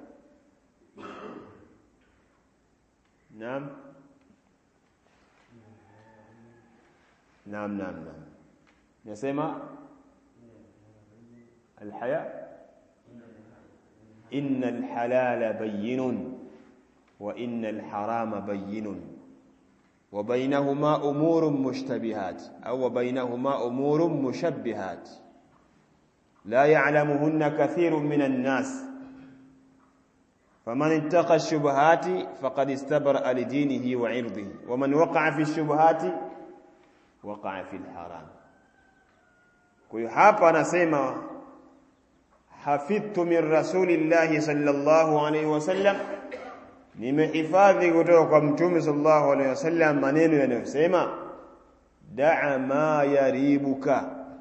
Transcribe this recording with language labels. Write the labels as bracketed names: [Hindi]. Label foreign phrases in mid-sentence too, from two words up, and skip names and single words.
[Swahili] Naam. [Arabic] Nasema الحياء إن الحلال بين وإن الحرام بين وبينهما أمور مشتبهات أو بينهما أمور مشبهات لا يعلمهن كثير من الناس فمن اتقى الشبهات فقد استبرأ لدينه وعرضه ومن وقع في الشبهات وقع في الحرام. [Swahili] Kwa hiyo hapa anasema [Arabic] حفظت من رسول الله صلى الله عليه وسلم, [Swahili] nimehifadhi kutoka kwa mtume [Arabic] صلى الله عليه وسلم [Swahili] maneno yanayosema [Arabic] دع ما يريبك,